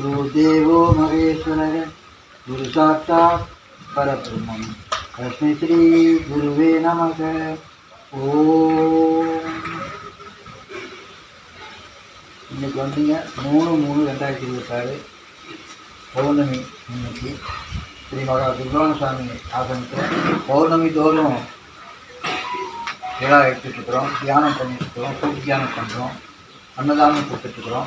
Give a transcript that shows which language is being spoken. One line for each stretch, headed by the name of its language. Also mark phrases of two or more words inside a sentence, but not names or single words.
Sanskrit: गुरुदेवो महेश्वरः गुरु साक्षात् परब्रह्मम् तस्मै श्री गुरुवे नमः।
Tamil: ஓம். இன்னைக்கு வந்தீங்க 3/3/2026 பௌர்ணமி. இன்னைக்கு ஸ்ரீ மகா சுப்பிரமணிய சுவாமி ஆசிரமத்தில் பௌர்ணமி தோறும் விழா எடுத்துட்ருக்குறோம், தியானம் பண்ணிட்டுருக்குறோம், கூட்டு தியானம் பண்ணுறோம், அன்னதானம் கொடுத்துட்ருக்குறோம்.